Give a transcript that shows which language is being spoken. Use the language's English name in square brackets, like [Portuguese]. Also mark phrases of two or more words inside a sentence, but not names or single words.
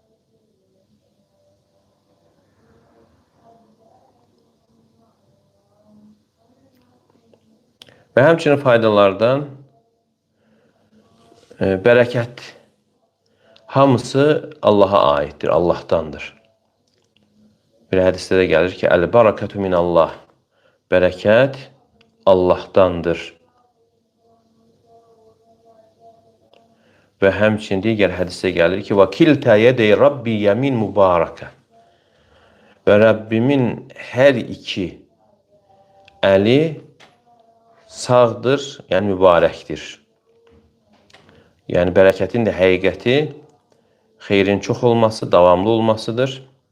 [Azerbaijani] Və həmçinin faydalardan bərəkət hamısı Allaha aiddir, Allahdandır. Bir hədisdə də gəlir ki, [Arabic] البركة من الله. [Azerbaijani] Bərəkət Allahdandır. Və həmçinin digər hədisdə gəlir ki, [Arabic] وَكِلْتَ يَدَيْ رَبِّ يَمِنْ مُبَارَكَ. [Azerbaijani] Və Rəbbimin hər iki əli sağdır, yəni mübarəkdir. Yəni bərəkətin də həqiqəti xeyrin çox olması, davamlı olmasıdır.